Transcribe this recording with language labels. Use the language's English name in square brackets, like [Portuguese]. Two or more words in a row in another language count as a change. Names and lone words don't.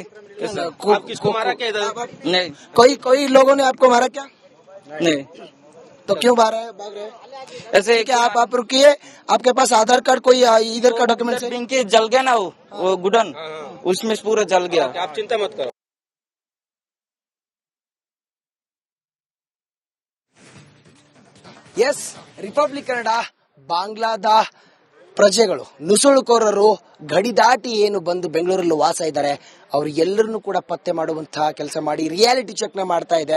[Hindi] आप किसको मारा क्या इधर? नहीं कोई लोगों ने आपको मारा क्या? नहीं, तो क्यों भाग रहे? ऐसे क्या आप रुकिए, आपके पास आधार कार्ड कोई इधर का डॉक्यूमेंट है? पिंकी जल गया ना वो गुडन, उसमें पूरा जल गया। आप चिंता मत करो। [Kannada] ಎಸ್, ರಿಪಬ್ಲಿಕ್ ಕನ್ನಡ. ಬಾಂಗ್ಲಾದ ಪ್ರಜೆಗಳು, ನುಸುಳುಕೋರರು ಗಡಿ ದಾಟಿ ಏನು ಬಂದು ಬೆಂಗಳೂರಲ್ಲಿ ವಾಸ ಇದ್ದಾರೆ, ಅವರು ಎಲ್ಲರನ್ನೂ ಕೂಡ ಪತ್ತೆ ಮಾಡುವಂತಹ ಕೆಲಸ ಮಾಡಿ [English] reality check [Kannada] ನ ಮಾಡ್ತಾ ಇದೆ.